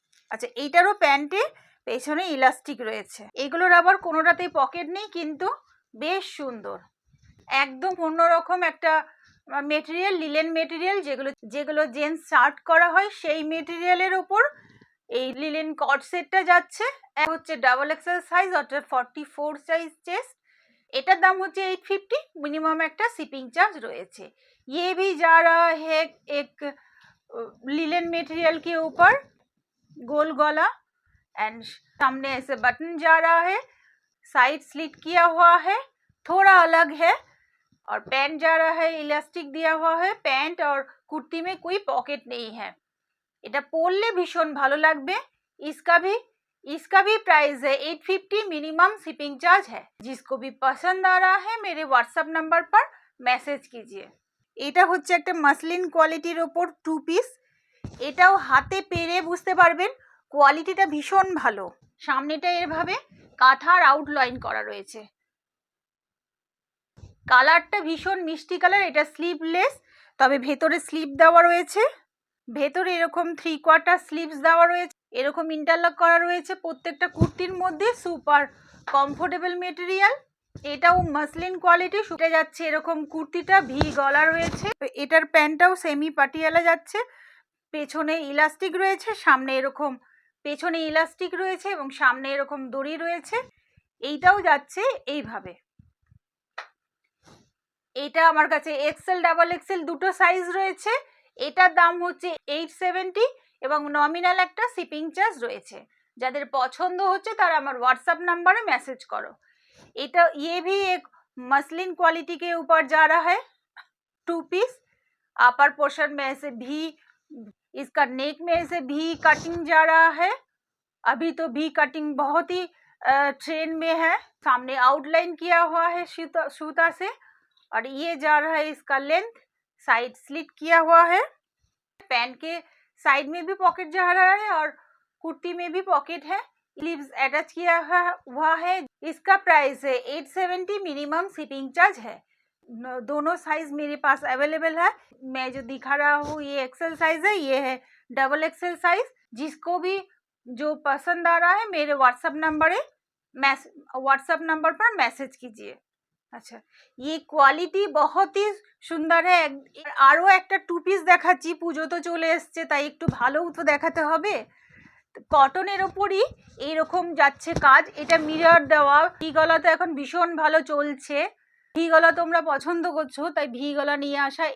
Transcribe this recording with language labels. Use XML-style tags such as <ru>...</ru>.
<bn>আচ্ছা, এইটারও প্যান্টে পেছনে ইলাস্টিক রয়েছে। এগুলোর আবার কোনোটাতেই পকেট নেই, কিন্তু বেশ সুন্দর, একদম অন্যরকম একটা মেটেরিয়াল, লিলেন মেটেরিয়াল। যেগুলো জেন্টস শার্ট করা হয় সেই মেটেরিয়ালের ওপর এই লিলেন কট সেটটা যাচ্ছে। হচ্ছে डबल एक्सेल সাইজ, অর্থাৎ 44 সাইজ চেস্ট। এটার দাম হচ্ছে 850। মিনিমাম একটা শিপিং চার্জ রয়েছে।</bn> <hi>ये भी जा रहा है एक लिलेन मटेरियल के ऊपर, गोल गला एंड सामने ऐसे बटन जा रहा है, साइड स्लिट किया हुआ है, थोड़ा अलग है। और पैंट जा रहा है, इलास्टिक दिया हुआ है। पैंट और कुर्ती में कोई पॉकेट नहीं है।</hi> <bn>এটা পরলে ভীষণ ভালো লাগবে।</bn> <hi>इसका भी प्राइस है 850। मिनिमम शिपिंग चार्ज है। जिसको भी पसंद आ रहा है मेरे व्हाट्सएप नंबर पर मैसेज कीजिए।</hi> <bn>এটা হচ্ছে একটা মাসলিন কোয়ালিটির ওপর 2 পিস। এটাও হাতে পেরে বুঝতে পারবেন কোয়ালিটিটা ভীষণ ভালো। সামনেটা এভাবে কাঁথার আউটলাইন করা রয়েছে, কালারটা ভীষণ মিষ্টি কালার। এটা স্লিভলেস, তবে ভেতরে স্লিভ দেওয়া রয়েছে। ভেতরে এরকম 3/4 স্লিভস দেওয়া রয়েছে, এরকম ইন্টারলক করা রয়েছে প্রত্যেকটা কুর্তির মধ্যে। Super comfortable material. এটাও মাসলিন কোয়ালিটি। শুটে যাচ্ছে এরকম কুর্তিটা, ভি গলা রয়েছে। এটার প্যান্টটাও সেমি পাটিয়ালা যাচ্ছে। পেছনে ইলাস্টিক রয়েছে, সামনে এরকম পেছনে ইলাস্টিক রয়েছে এবং সামনে এরকম দড়ি রয়েছে। এইটাও যাচ্ছে এইভাবে। এটা আমার কাছে এক্সেল ডাবল এক্সেল দুটো সাইজ রয়েছে। এটার দাম হচ্ছে 870 এবং নমিনাল একটা শিপিং চার্জ রয়েছে। যাদের পছন্দ হচ্ছে তারা আমার</bn> <hi>व्हाट्सएप नंबर में</hi> <bn>मैसेज करो। এটা</bn> <hi>ये भी एक मसलिन क्वालिटी के ऊपर जा रहा है, 2 पीस। अपर पोर्शन में ऐसे भी, इसका नेक में ऐसे भी कटिंग जा रहा है। अभी तो भी कटिंग बहुत ही ट्रेंड में है। सामने आउटलाइन किया हुआ है सूता से। और ये जा रहा है इसका लेंथ, साइड स्लिट किया हुआ है। पैंट के साइड में भी पॉकेट जा रहा है और कुर्ती में भी पॉकेट है। स्लीव्स अटैच किया हुआ है। इसका प्राइस है 870। मिनिमम शिपिंग चार्ज है। दोनों साइज मेरे पास अवेलेबल है। मैं जो दिखा रहा हूँ ये एक्सेल साइज है, ये है डबल एक्सेल साइज। जिसको भी जो पसंद आ रहा है मेरे व्हाट्सएप नंबर व्हाट्सएप नंबर पर मैसेज कीजिए। আচ্ছা, ये কোয়ালিটি বহুতই সুন্দর है।</hi> <bn>আরও একটা টু পিস দেখাচ্ছি, পুজো তো চলে এসছে তাই একটু ভালোও তো দেখাতে হবে। কটনের ওপরই এইরকম যাচ্ছে কাজ, এটা মিরর দেওয়া। ভি গলা তো এখন ভীষণ ভালো চলছে, ভি গলা তোমরা পছন্দ করছো তাই ভি গলা নিয়ে আসা।</bn>